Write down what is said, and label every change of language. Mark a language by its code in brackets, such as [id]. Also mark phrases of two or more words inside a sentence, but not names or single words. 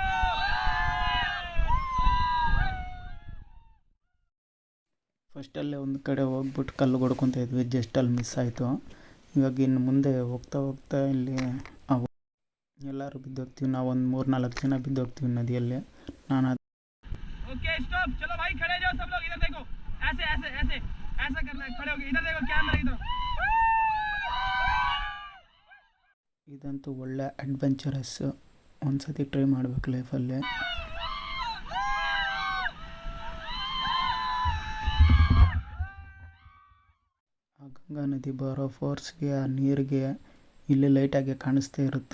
[kn] ಫಸ್ಟಲ್ಲೇ ಒಂದು ಕಡೆ ಹೋಗ್ಬಿಟ್ಟು ಕಲ್ಲು ಹೊಡ್ಕೊತಾ ಇದ್ವಿ, ಜಸ್ಟ್ ಅಲ್ಲಿ ಮಿಸ್ ಆಯಿತು. ಇವಾಗ ಇನ್ನು ಮುಂದೆ ಹೋಗ್ತಾ ಹೋಗ್ತಾ ಇಲ್ಲಿ ಎಲ್ಲರೂ ಬಿದ್ದೋಗ್ತೀವಿ. ನಾವು ಒಂದು 3-4 ಜನ ಬಿದ್ದೋಗ್ತೀವಿ ನದಿಯಲ್ಲಿ. ನಾನು [en] okay stop, [hi] चलो भाई खड़े जाओ सब लोग। इधर देखो, ऐसे ऐसे ऐसे ऐसा करना है, खड़े हो गए। इधर देखो कैमरे की तरफ। [kn] ಇದಂತೂ ಒಳ್ಳೆ ಅಡ್ವೆಂಚರಸ್. ಒಂದು ಸತಿ ಟ್ರೈ ಮಾಡ್ಬೇಕು ಲೈಫಲ್ಲಿ. ಆ ಗಂಗಾ ನದಿ ಬರೋ ಫೋರ್ಸ್ಗೆ, ಆ ನೀರಿಗೆ ಇಲ್ಲಿ ಲೈಟಾಗಿ ಕಾಣಿಸ್ತಾ ಇರುತ್ತೆ.